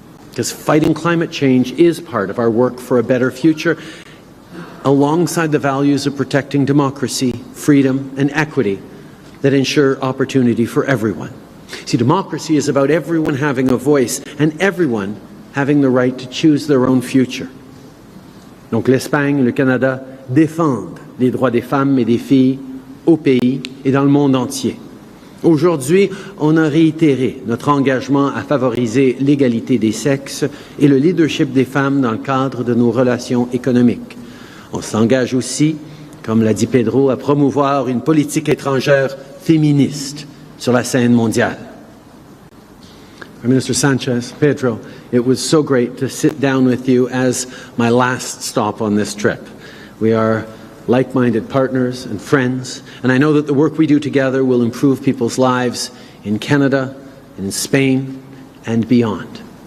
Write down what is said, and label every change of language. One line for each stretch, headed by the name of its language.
English: Because fighting climate change is part of our work for a better future, alongside the values of protecting democracy, freedom, and equity that ensure opportunity for everyone. See, democracy is about everyone having a voice and everyone having the right to choose their own future.
French: Donc l'Espagne et le Canada défendent les droits des femmes et des filles au pays et dans le monde entier. Aujourd'hui, on a réitéré notre engagement à favoriser l'égalité des sexes et le leadership des femmes dans le cadre de nos relations économiques. On s'engage aussi, comme l'a dit Pedro, à promouvoir une politique étrangère féministe sur la scène mondiale.
English: Prime Minister Sanchez, Pedro, it was so great to sit down with you as my last stop on this trip. We are like-minded partners and friends, and I know that the work we do together will improve people's lives in Canada, in Spain, and beyond.